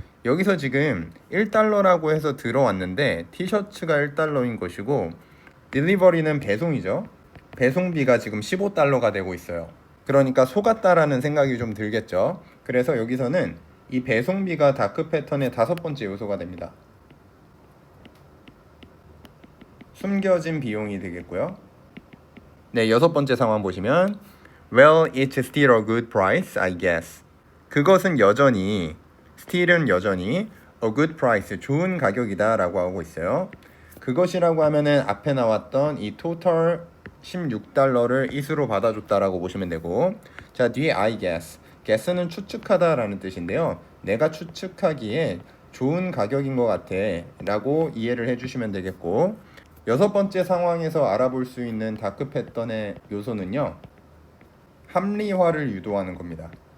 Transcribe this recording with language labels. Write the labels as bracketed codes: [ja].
[ko] 여기서 지금 1달러라고 해서 들어왔는데 티셔츠가 1달러인 것이고 딜리버리는 배송이죠. 배송비가 지금 $15가 되고 있어요. 그러니까 속았다라는 생각이 좀 들겠죠. 그래서 여기서는 이 배송비가 다크 패턴의 다섯 번째 요소가 됩니다. 숨겨진 비용이 되겠고요. 네, 여섯 번째 상황 보시면 [en] Well, it's still a good price, I guess. [ko] 그것은 여전히, still은 여전히, [en] a good price, [ko] 좋은 가격이다 라고 하고 있어요. 그것이라고 하면은 앞에 나왔던 이 total $16를 이수로 받아줬다라고 보시면 되고, 자, 뒤에 [en] I guess. [ko] guess는 추측하다 라는 뜻인데요. 내가 추측하기에 좋은 가격인 것 같아 라고 이해를 해주시면 되겠고, 여섯 번째 상황에서 알아볼 수 있는 다크 패턴의 요소는요, 합리화를 유도하는 겁니다.